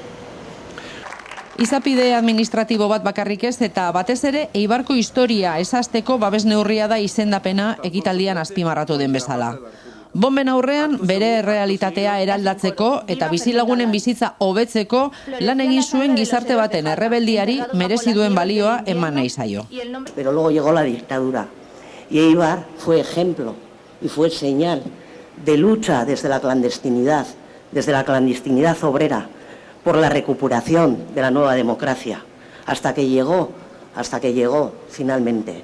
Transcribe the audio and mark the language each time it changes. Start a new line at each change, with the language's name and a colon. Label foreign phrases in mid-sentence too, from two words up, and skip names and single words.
Basque: Izapide administratibo bat bakarrik ez eta batez ere Eibarko historia esazteko babes neurria da izendapena ekitaldian azpimarratu den bezala. Bomben aurrean bere errealitatea eraldatzeko eta bizilagunen bizitza hobetzeko lan egin zuen gizarte baten errebeldiari merezi duen balioa eman nahi zaio.
Spanish: Pero luego llegó la dictadura y Eibar fue ejemplo y fue señal de lucha desde la clandestinidad obrera por la recuperación de la nueva democracia hasta que llegó finalmente.